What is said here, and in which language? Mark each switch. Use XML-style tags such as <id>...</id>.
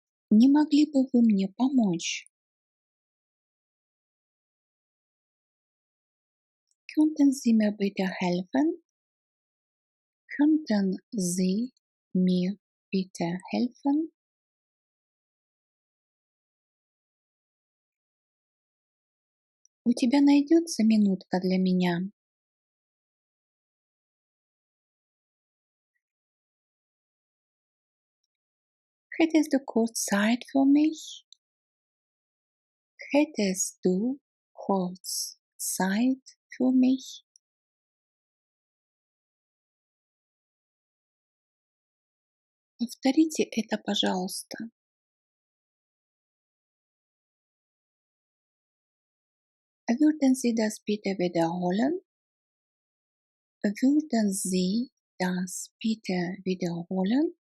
<ru>Не могли бы вы мне помочь?</ru> <de>Könnten Sie mir bitte helfen? Könnten Sie mir bitte helfen?</de> <ru>У тебя найдется минутка для меня?</ru> <de>Hättest du kurz Zeit für mich? Hättest du kurz Zeit für mich?</de> <ru>Повторите это, пожалуйста.</ru> <de>Würden Sie das bitte wiederholen? Würden Sie das bitte wiederholen?</de>